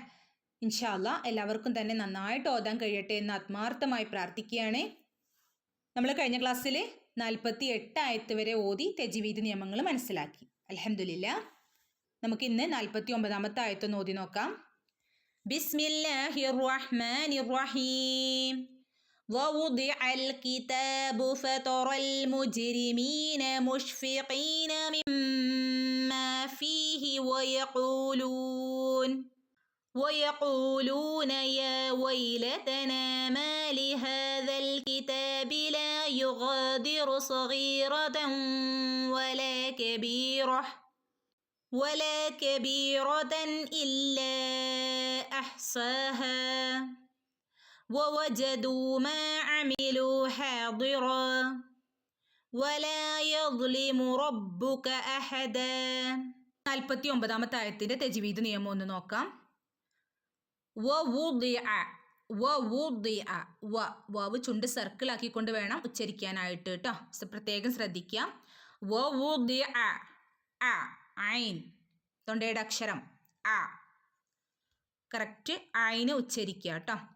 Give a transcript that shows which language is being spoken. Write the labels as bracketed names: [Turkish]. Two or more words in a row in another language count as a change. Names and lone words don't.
[Arabic] إن شاء الله [Malayalam] എല്ലാവർക്കും തന്നെ നന്നായിട്ട് ഓതാൻ കഴിയട്ടെ എന്ന് ആത്മാർത്ഥമായി പ്രാർത്ഥിക്കുകയാണ്. നമ്മൾ കഴിഞ്ഞ ക്ലാസ്സിൽ 48 ആയത്ത് വരെ ഓതി തജ്വീദ് നിയമങ്ങൾ മനസ്സിലാക്കി. അൽഹംദുലില്ലാഹ്. നമുക്ക് ഇന്ന് 49ാമത്തെ ആയത്ത് ഓതി നോക്കാം. [Arabic] بسم الله الرحمن الرحيم. ووضع الكتاب فترى المجرمين مشفقين مما فيه ويقولون يا ويلتنا ما لهذا الكتاب لا يغادر صغيرة ولا كبيرة إلا أحصاها ووجدوا ما عملوا حاضرا ولا يظلم ربك أحدا. [Malayalam] 49ാമത്തെ ആയത്തിന്റെ തജ്വീദ് നിയമം ഒന്ന് നോക്കാം. വാവ് ചുണ്ട് സർക്കിൾ ആക്കിക്കൊണ്ട് വേണം ഉച്ചരിക്കാനായിട്ട് കേട്ടോ. പ്രത്യേകം ശ്രദ്ധിക്കുക. ഐൻ തൊണ്ടയുടെ അക്ഷരം ആ കറക്റ്റ് ഐന് ഉച്ചരിക്കുക കേട്ടോ.